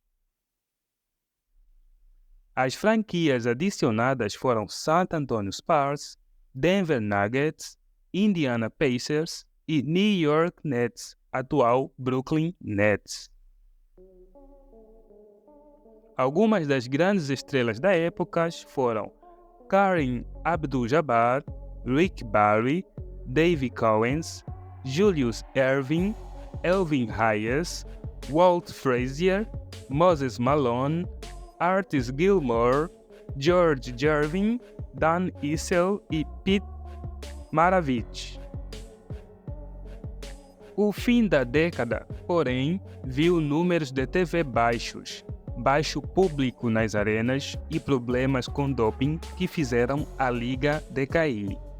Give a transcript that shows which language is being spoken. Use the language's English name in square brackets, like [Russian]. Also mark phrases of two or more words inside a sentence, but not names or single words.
[Portuguese] As franquias adicionadas foram San Antonio Spurs, Denver Nuggets, Indiana Pacers e New York Nets, atual Brooklyn Nets. Algumas das grandes estrelas da época foram Kareem Abdul-Jabbar, Rick Barry, Davey Cowens, Julius Erving, Elvin Hayes, Walt Frazier, Moses Malone, Artis Gilmore, George Gervin, Dan Issel e Pete Maravich. O fim da década, porém, viu números de TV baixos, baixo público nas arenas e problemas com doping que fizeram a liga decair.